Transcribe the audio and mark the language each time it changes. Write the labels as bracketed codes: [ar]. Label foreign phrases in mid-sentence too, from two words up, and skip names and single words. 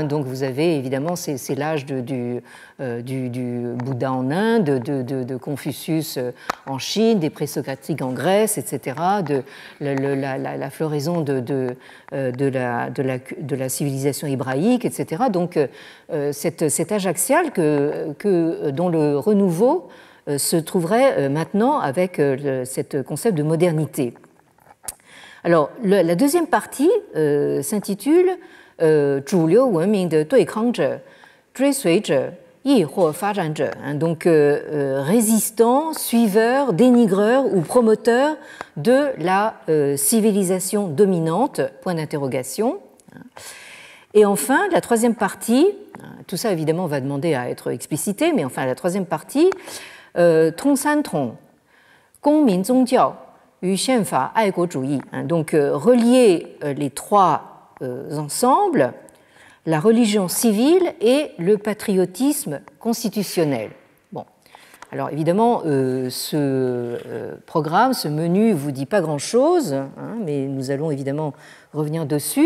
[fr] Donc vous avez évidemment, c'est l'âge du Bouddha en Inde, de Confucius en Chine, des présocratiques en Grèce, etc., de la floraison de la civilisation hébraïque, etc. Donc cet âge axial dont le renouveau se trouverait maintenant avec ce concept de modernité. Alors, la deuxième partie s'intitule « [zh] 主流文明的对抗者、追随者、亦或发展者», [fr] donc résistant, suiveur, dénigreur ou promoteur de la civilisation dominante, point d'interrogation. Et enfin, la troisième partie, tout ça évidemment va demander à être explicité, mais enfin la troisième partie, « [zh] 通三统、公民宗教、 [fr] donc relier les 3 ensemble, la religion civile et le patriotisme constitutionnel. Bon, alors évidemment, ce programme, ce menu ne vous dit pas grand-chose, mais nous allons évidemment revenir dessus.